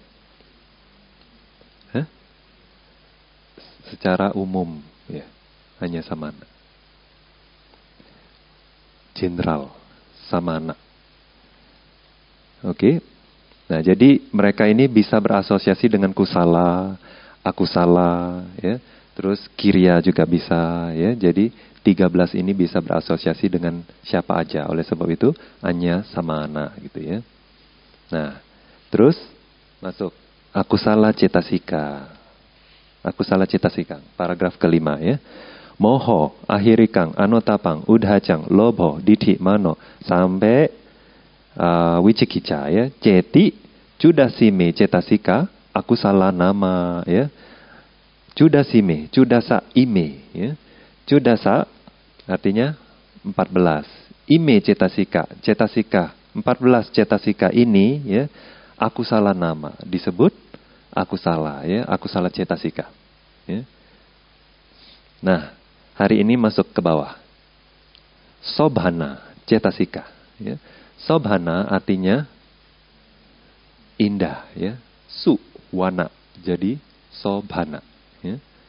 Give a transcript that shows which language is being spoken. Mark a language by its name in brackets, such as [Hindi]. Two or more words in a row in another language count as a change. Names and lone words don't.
[Indonesian] Hah? Secara umum ya, [Pali] anya samana. General, samana. [Indonesian] Oke. Nah, jadi mereka ini bisa berasosiasi dengan kusala, akusala, ya. Terus kirya juga bisa, ya. Jadi 13 ini bisa berasosiasi dengan siapa aja. Oleh sebab itu, [Pali] anya samana, [Indonesian] gitu ya. Nah, terus masuk akusala cetasika. Akusala cetasika, paragraf kelima ya. [Pali] Moho, ahirikang, anotapang, udhacang, lobho, dithi, mano, [Indonesian] sampai wicikicca ya, [Pali] ceti, cudasime cetasika, akusala nama ya, cudasime, cudasa ime ya, cudasa [Indonesian] artinya 14, [Pali] ime cetasika, cetasika [Indonesian] 14 cetasika ini ya, [Pali] akusala nama [Indonesian] disebut akusala ya, [Pali] akusala cetasika ya. [Indonesian] Nah, hari ini masuk ke bawah, sobhana cetasika ya. Sobhana artinya indah ya, suwana jadi sobhana ya.